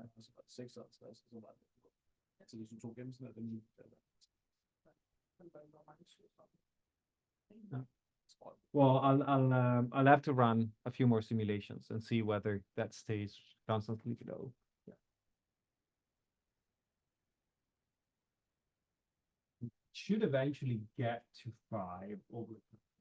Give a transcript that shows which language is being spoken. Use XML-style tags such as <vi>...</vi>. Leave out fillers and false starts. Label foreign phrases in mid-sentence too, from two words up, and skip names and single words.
<en>6 odds, that's a lot.</en> <da>Så hvis du tog gennemsnit af dem,</da> <en>well, I'll have to run a few more simulations and see whether that stays constantly below. Yeah. It should eventually get to 5 over time.</en>